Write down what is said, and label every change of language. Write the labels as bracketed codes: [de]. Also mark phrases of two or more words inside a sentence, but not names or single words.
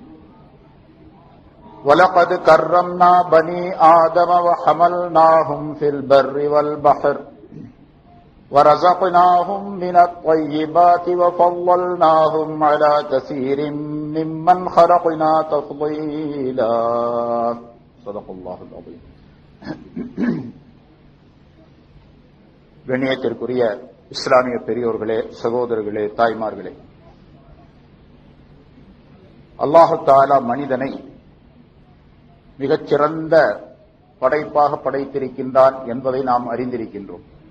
[ar] وَلَقَدْ كَرَّمْنَا بَنِي آدَمَ وَحَمَلْنَاهُمْ فِي الْبَرِّ وَالْبَحْرِ وَرَزَقْنَاهُمْ مِنَ الطَّيِّبَاتِ وَفَضَّلْنَاهُمْ عَلَى كَثِيرٍ مِّمَّنْ خَلَقْنَا تَفْضِيلًا صدق الله العظيم. [ta] கண்ணியத்திற்குரிய இஸ்லாமிய பெரியோர்களே, சகோதரர்களே, தாய்மார்களே, [ar] الله تعالى [ta] மனிதனை மிகச்சிறந்த படைப்பாக படைத்திருக்கின்றான் என்பதை நாம் அறிந்திருக்கின்றோம்.